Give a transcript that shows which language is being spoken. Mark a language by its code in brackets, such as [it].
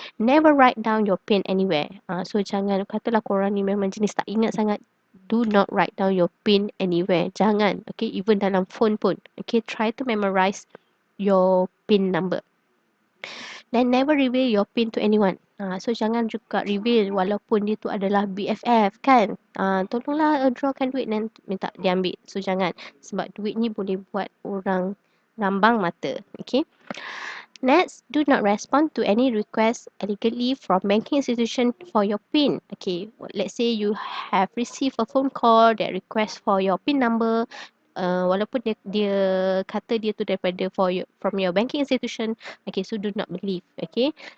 [en] Never write down your PIN anywhere. [ms] So jangan katalah korang ni memang jenis tak ingat sangat. [en] Do not write down your PIN anywhere. [ms] Jangan. Okay. [en] Even [ms] dalam phone pun. Okay. [en] Try to memorize your PIN number. Then never reveal your PIN to anyone. [ms] So jangan juga [en] reveal [ms] walaupun dia tu adalah BFF kan. Tolonglah drawkan duit dan minta dia ambil. So jangan. Sebab duit ni boleh buat orang rambang mata. [en] Okay. Next, do not respond to any request illegally from banking institution for your PIN. Okay, let's say you have received a phone call that request for your PIN number. [ms] Walaupun dia kata dia tu daripada [en] from your banking institution. Okay, so do not believe. Okay.